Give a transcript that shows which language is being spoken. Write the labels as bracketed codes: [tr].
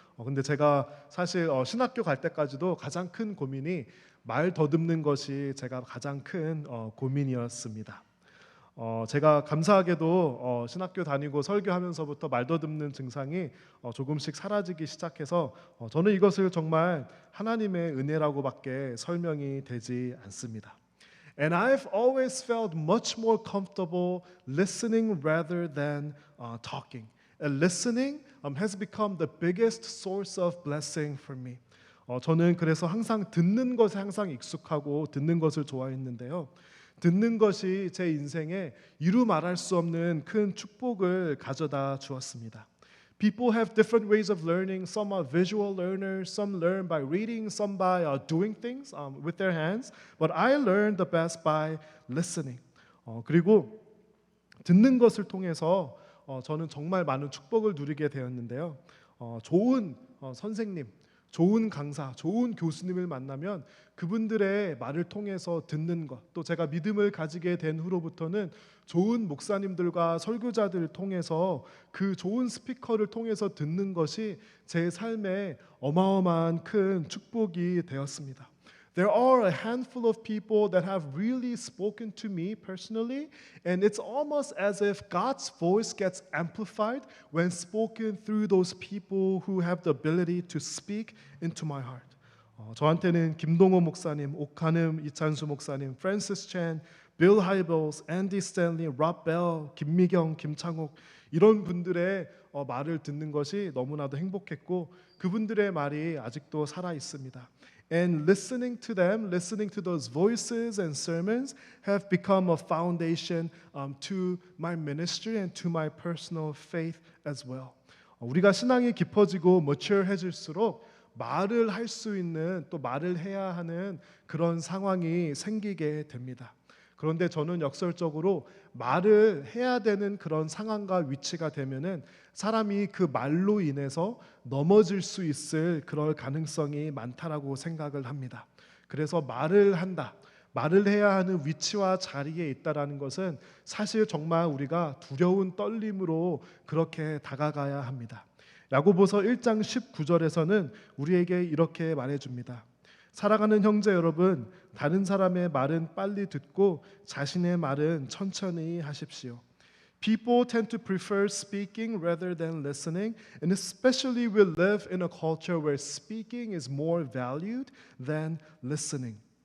[ko] 근데 제가 사실 신학교 갈 때까지도 가장 큰 고민이 말 더듬는 것이 제가 가장 큰 고민이었습니다. 제가 감사하게도 신학교 다니고 설교하면서부터 말 더듬는 증상이 조금씩 사라지기 시작해서 저는 이것을 정말 하나님의 은혜라고밖에 설명이 되지 않습니다. [en] And I've always felt much more comfortable listening rather than talking. And listening has become the biggest source of blessing for me. [ko] 저는 그래서 항상 듣는 것에 항상 익숙하고 듣는 것을 좋아했는데요. 듣는 것이 제 인생에 이루 말할 수 없는 큰 축복을 가져다 주었습니다. [en] People have different ways of learning. Some are visual learners, some learn by reading, some by doing things with their hands. But I learned the best by listening. [ko] 그리고 듣는 것을 통해서 저는 정말 많은 축복을 누리게 되었는데요. 좋은 선생님, 좋은 강사, 좋은 교수님을 만나면 그분들의 말을 통해서 듣는 것, 또 제가 믿음을 가지게 된 후로부터는 좋은 목사님들과 설교자들을 통해서 그 좋은 스피커를 통해서 듣는 것이 제 삶에 어마어마한 큰 축복이 되었습니다. [en] There are a handful of people that have really spoken to me personally, and it's almost as if God's voice gets amplified when spoken through those people who have the ability to speak into my heart. [ko] 저한테는 김동호 목사님, 옥한음 이찬수 목사님, 프랜시스 chen, 빌 하이블스, 앤디 스탠리, 랍 벨, 김미경, 김창욱 이런 분들의 말을 듣는 것이 너무나도 행복했고 그분들의 말이 아직도 살아 있습니다. [en] And listening to them, listening to those voices and sermons have become a foundation to my ministry and to my personal faith as well. [ko] 우리가 신앙이 깊어지고 mature해질수록 말을 할 수 있는 또 말을 해야 하는 그런 상황이 생기게 됩니다. 그런데 저는 역설적으로 말을 해야 되는 그런 상황과 위치가 되면은 사람이 그 말로 인해서 넘어질 수 있을 그럴 가능성이 많다라고 생각을 합니다. 그래서 말을 한다. 말을 해야 하는 위치와 자리에 있다라는 것은 사실 정말 우리가 두려운 떨림으로 그렇게 다가가야 합니다. 야고보서 1장 19절에서는 우리에게 이렇게 말해줍니다. 사랑하는 형제 여러분, 다른 사람의 말은 빨리 듣고 자신의 말은 천천히 하십시오. [en] People tend to prefer speaking rather than listening, and especially we live in a culture where speaking is more valued than listening.